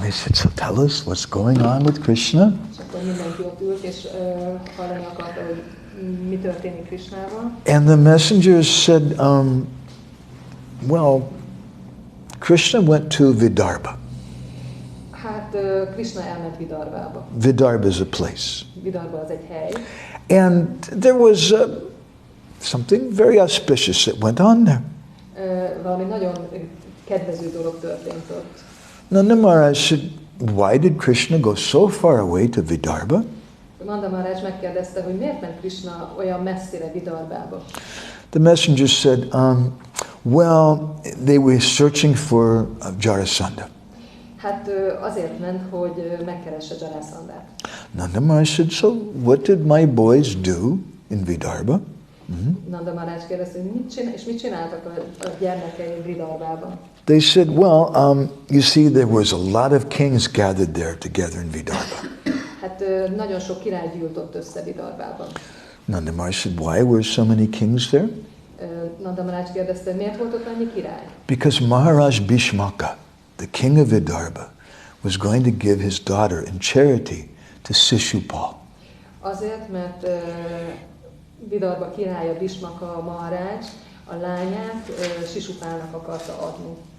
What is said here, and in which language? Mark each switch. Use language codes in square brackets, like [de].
[en] They said, "So tell us what's going on with Krishna." [hu] És akkor mindenki ott ült, és hallani akarta, hogy mi történik Krishnával. [en] And the messengers said, well, Krishna went to Vidarbha. [hu] Hát Krishna elment Vidarbába. [en] Vidarbha is a place. [hu] Vidarbha az egy hely. [en] And there was something very auspicious that went on there. [hu] Valami nagyon kedvező dolog történt ott. [en] Nanda Maharaj said, why did Krishna go so far away to Vidarbha? [hu] Nanda Maharaj megkérdezte, hogy miért ment Krishna olyan messzire Vidarbába. [en] The messenger said, well, they were searching for Jarasandha. [hu] Hát azért ment, hogy megkeresse Jarasandhát. [en] Nanda Maharaj said, so what did my boys do in Vidarbha? [hu] Nanda Maharaj kérdezte, hogy mit csináltak a gyermekeim Vidarbában? [en] They said, well, you see, there was a lot of kings gathered there together in Vidarbha. [hu] Hát nagyon sok király gyűlt ott össze Vidarbában. [en] Nanda Maharaj said, why were so many kings there? [hu] Nanda Maharaj kérdezte, miért volt ott annyi király? [en] Because Maharaj Bhishmaka, the king of Vidarbha, was going to give his daughter in charity to Shishupal. [hu] Azért, mert Vidarbha királya Bhishmaka Maharaj a lányát Shishupálnak akarta adni.